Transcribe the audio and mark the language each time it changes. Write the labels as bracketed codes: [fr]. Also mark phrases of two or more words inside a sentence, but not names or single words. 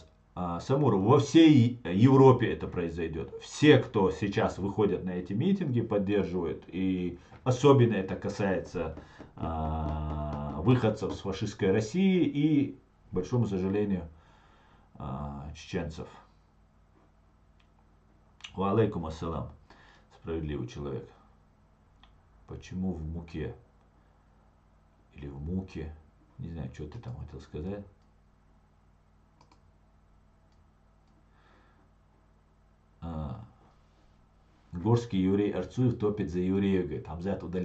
[ru] Самур, во всей Европе это произойдет. Все, кто сейчас выходят на эти митинги, поддерживают. И особенно это касается в выходцев с фашистской России и, к большому сожалению, чеченцев. [ar] وعليكم السلام, [ru] справедливый человек. Почему в муке? Или в муке? Не знаю, что ты там хотел сказать. Горский еврей Арцуев топит за евреев, говорит, Амзат удалил.